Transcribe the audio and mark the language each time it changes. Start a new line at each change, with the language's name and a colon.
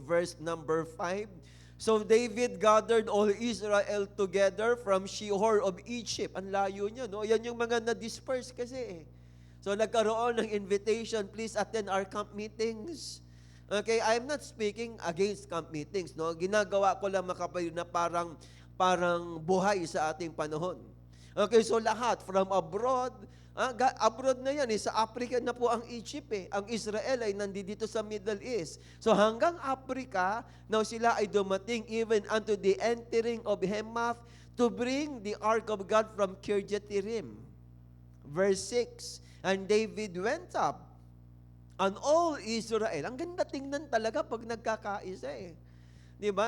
English: Verse number 5. So David gathered all Israel together from Shihor of Egypt.
Filipino: Ang layo niya, no? Yan yung mga na-disperse kasi. So nagkaroon ng invitation,
English: please attend our camp meetings. Okay, I'm not speaking against camp meetings, no?
Filipino: Ginagawa ko lang, mga kapatid, na parang buhay sa ating panahon. Okay, so lahat from abroad, abroad na yan, sa Africa na po ang Egypt Ang Israel ay nandito sa Middle East.
English: So
Filipino: hanggang Africa,
English: now
Filipino: sila ay dumating
English: even unto the entering of Hemath to bring the ark of God from Kirjatjearim. Verse 6, and David went up, and all Israel.
Filipino: Ang ganda tingnan talaga pag nagkakaisa Di ba?